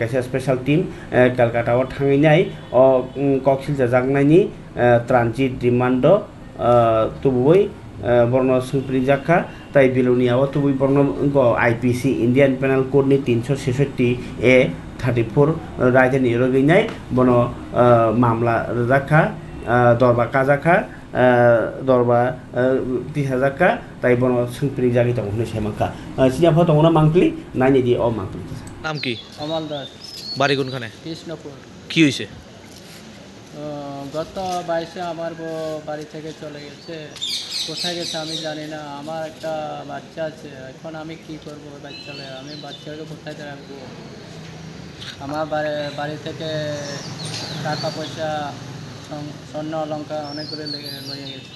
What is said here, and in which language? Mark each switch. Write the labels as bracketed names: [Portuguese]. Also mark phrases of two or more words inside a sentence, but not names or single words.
[Kok Borok] kaisa [English] special team [Kok Borok] Kolkata o thanginai o koksil jajaknaini [English] transit demand [Kok Borok] tubui borno sungpri jakha tai Bilonia o tubui borno IPC Indian Penal Code ni 366 A 34 rajani roginai bono mamla jakha dorba kajakha dorba 3000 ka tai bono sungpri jagi tong hune semaka sinya pho tongona mangpli nani di o mangpli [Bangla] নাম কি অমল দাস বাড়ি কোনখানে কৃষ্ণপুর কি হইছে গত 22-এ আমার বাড়ি থেকে চলে গেছে কোথায় গেছে আমি জানি না আমার একটা বাচ্চা আছে এখন আমি কি করব বাচ্চাকে আমি বাচ্চাকে কোথায় রাখবো আমার বাড়ি থেকে টাকা পয়সা স্বর্ণ অলংকার অনেকগুলো লয়ে গেছে